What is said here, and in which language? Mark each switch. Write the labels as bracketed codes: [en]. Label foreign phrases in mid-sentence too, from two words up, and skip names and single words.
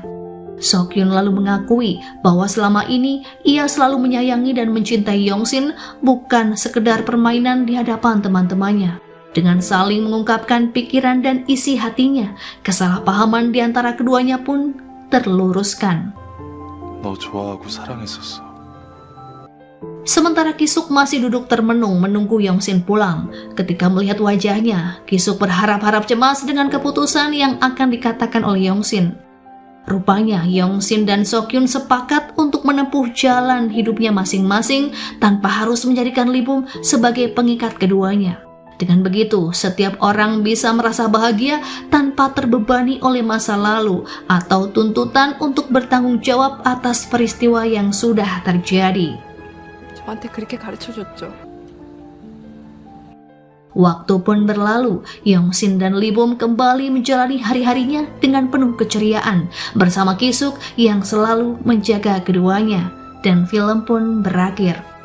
[id] Sokyun lalu mengakui bahwa selama ini ia selalu menyayangi dan mencintai Yong-sin bukan sekedar permainan di hadapan teman-temannya. Dengan saling mengungkapkan pikiran dan isi hatinya, kesalahpahaman di antara keduanya pun terluruskan. [ko] 너 좋아하고 사랑했었어. [id] Sementara Ki-suk masih duduk termenung menunggu Yong-sin pulang. Ketika melihat wajahnya, Ki-suk berharap-harap cemas dengan keputusan yang akan dikatakan oleh Yong-sin. Rupanya Yong-sin dan Sokyun sepakat untuk menempuh jalan hidupnya masing-masing tanpa harus menjadikan Lee Bom sebagai pengikat keduanya. Dengan begitu, setiap orang bisa merasa bahagia tanpa terbebani oleh masa lalu atau tuntutan untuk bertanggung jawab atas peristiwa yang sudah terjadi. [ko] 저한테 그렇게 가르쳐줬죠. [id] Waktu pun berlalu, Yongsin dan Libom kembali menjalani hari-harinya dengan penuh keceriaan bersama Kisuk yang selalu menjaga keduanya. Dan film pun berakhir.